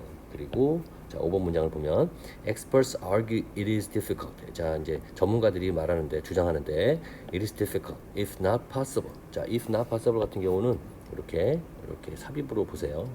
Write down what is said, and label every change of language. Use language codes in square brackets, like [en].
[ko] 그리고 자, 5번 문장을 보면 [en] experts argue it is difficult. [ko] 자, 이제 전문가들이 주장하는데 [en] it is difficult, if not possible. [ko] 자, [en] if not possible [ko] 같은 경우는 이렇게 삽입으로 보세요.